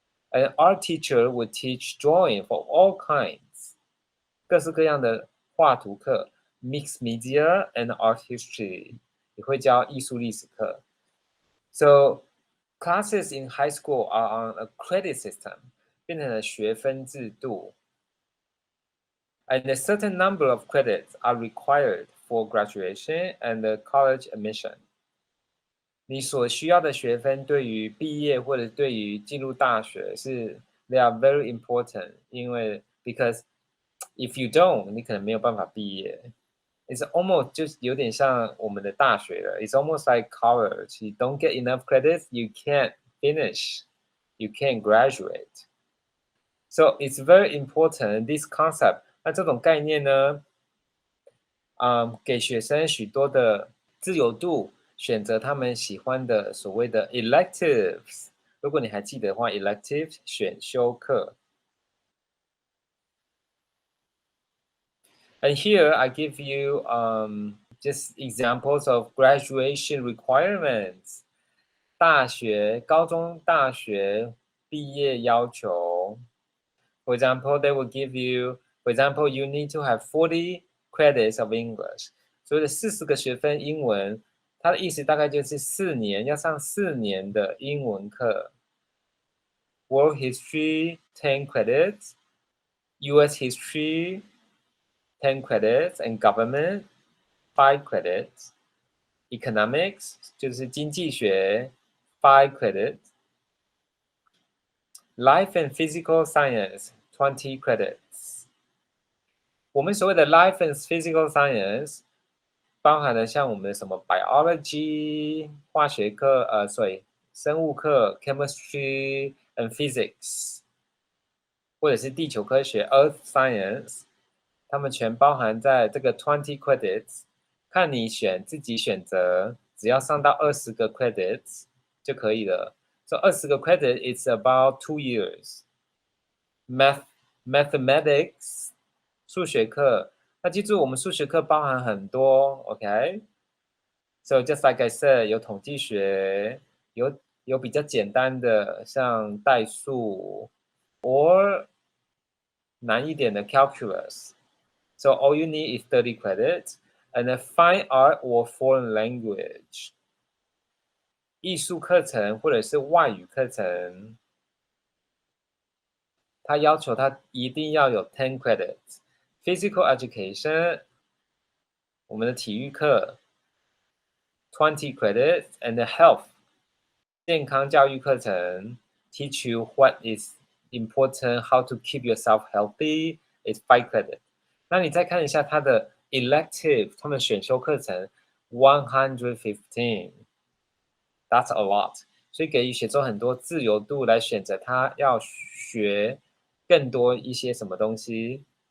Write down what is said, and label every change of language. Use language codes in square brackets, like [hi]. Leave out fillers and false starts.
[en] An art teacher would teach drawing for all kinds. [zh] 各式各样的画图课 ， [en] mixed media and art history [zh] 也会教艺术历史课。 [en] So classes in high school are on a credit system. [zh] 变成了学分制度 [en] ，and a certain number of credits are required for graduation and college admission. [zh] 你所需要的学分对于毕业或者对于进入大学是 [en] they are very important. [zh] 因为 [en] because if you don't, [zh] 你可能没有办法毕业。 [en] It's almost [zh] 就是有点像我们的大学了。 [en] It's almost like college. You don't get enough credits, you can't finish. You can't graduate. So it's very important, this concept. [zh] 那这种概念呢，给学生许多的自由度，选择他们喜欢的所谓的 electives。如果你还记得的话 ，elective 选修课。 [en] And here I give you just examples of graduation requirements. [zh] 大学、高中、大学毕业要求。 [en] For example, they will give you, for example, you need to have 40 credits of English. [zh] 所以40个学分英文，它的意思大概就是4年，要上4年的英文课。 [en] World History 10 credits, US History 10 credits, and Government 5 credits. Economics 就是经济学5 credits. Life and Physical Science 20 credits. [zh] 我们所谓的 Life and Physical Science 包含了像我们的什么 Biology 化学课生物课 Chemistry and Physics 或者是地球科学 Earth Science 它们全包含在这个20 credits 看你自己选择只要上到20个 credits 就可以了 [en] So 20个 credit is about 2 years. [zh] Mathematics 数学课，那记住我们数学课包含很多 ，OK？ [en] So just like I said， [zh] 有统计学，有比较简单的像代数 ，or 难一点的 calculus. [en] So all you need is 30 credits, and then fine art or foreign language. [zh] 艺术课程或者是外语课程，它要求它一定要有10 credits. [en] Physical education， [zh] 我们的体育课 [en] 20 credits, and the health [zh] 健康教育课程 [en] teach you what is important, how to keep yourself healthy is 5 credits. [zh] 那你再看一下它的 elective， 他们选修课程115， [en] that's a lot， [zh] 所以给予学生很多自由度来选择他要学更多一些什么东西。